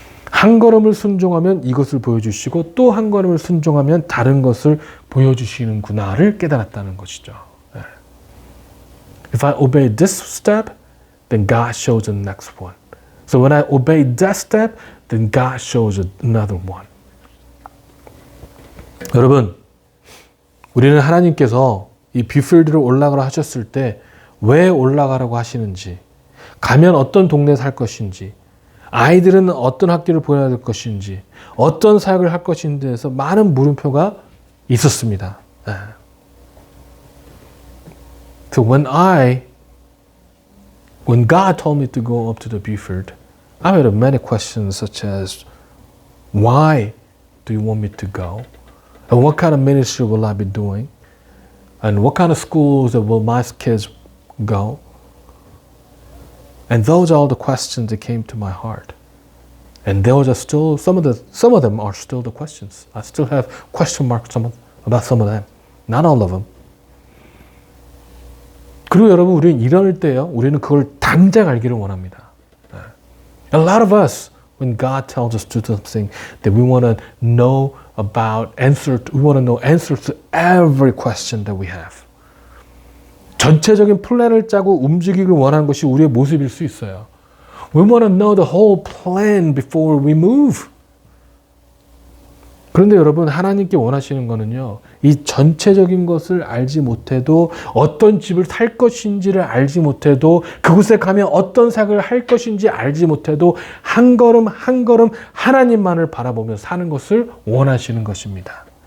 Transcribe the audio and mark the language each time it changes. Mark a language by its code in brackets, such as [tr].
[ko] 한 걸음을 순종하면 이것을 보여주시고 또 한 걸음을 순종하면 다른 것을 보여주시는구나를 깨달았다는 것이죠. [en] If I obey this step, then God shows the next one. So when I obey that step, then God shows another one. [ko] 여러분, 우리는 하나님께서 이 뷰필드로 올라가라 하셨을 때 왜 올라가라고 하시는지, 가면 어떤 동네에 살 것인지, 아이들은 어떤 학교를 보내야 될 것인지, 어떤 사역을 할 것인지에 대해서 많은 물음표가 있었습니다. [en] So when God told me to go up to the Buford, I had many questions such as, why do you want me to go? And what kind of ministry will I be doing? And what kind of schools will my kids go? And those are all the questions that came to my heart. And those are still, some of them are still the questions. I still have question marks about some of them. Not all of them. [ko] 그리고 여러분, 우리는 이럴 때요, 우리는 그걸 당장 알기를 원합니다. [en] A lot of us, when God tells us to do something, that we want to know about we want to know answers to every question that we have. [ko] 전체적인 플랜을 짜고 움직이길 원하는 것이 우리의 모습일 수 있어요. [en] We want to know the whole plan before we move. [ko] 그런데 여러분, 하나님께 원하시는 거는요, 이 전체적인 것을 알지 못해도, 어떤 집을 살 것인지를 알지 못해도, 그곳에 가면 어떤 사역을 할 것인지 알지 못해도 한 걸음 한 걸음 하나님만을 바라보며 사는 것을 원하시는 것입니다.